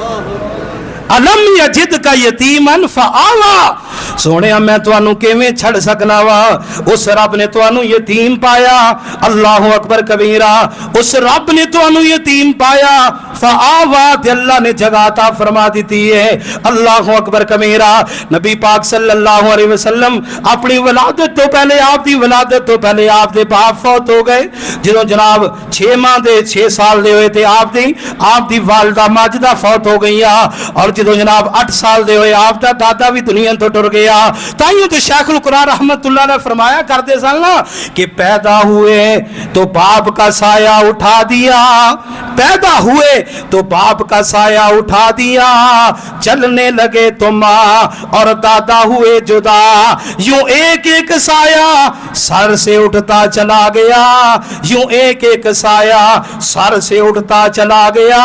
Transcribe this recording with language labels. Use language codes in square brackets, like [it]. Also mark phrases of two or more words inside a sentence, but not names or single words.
[ar] ألم يجدك يتيما فآوى, [pa] سوہنے میں تہانوں کیویں چھڈ سکنا وا، اس رب نے تہانوں یتیم پایا. [ar] الله أكبر كبيرا. [pa] اس رب نے تہانوں یتیم پایا فآوا، اللہ نے جگہ عطا فرما دی ہے. [ar] الله أكبر كبيرا. [pa] نبی پاک [ar] صلى الله عليه وسلم [pa] اپنی ولادت تو پہلے، آپ دی ولادت تو پہلے آپ دے باپ فوت ہو گئے. جو جناب 6 ماہ دے 6 سال دے ہوئے تھے آپ دی والدہ ماجدہ فوت ہو گئی. اور جو جناب 8 سال دے ہوئے آپ دا دادا بھی دنیا تو ٹر گیا. تائیوں تو شیخ القرآن رحمۃ اللہ نے فرمایا کرتے سن نا کہ [ur] پیدا ہوئے تو باپ کا سایہ اٹھا دیا، پیدا ہوئے تو باپ کا سایہ اٹھا دیا، چلنے لگے تو ماں اور دادا ہوئے جدا، یوں ایک ایک سایہ سر سے اٹھتا چلا گیا، یوں ایک ایک سایہ سر سے اٹھتا چلا گیا.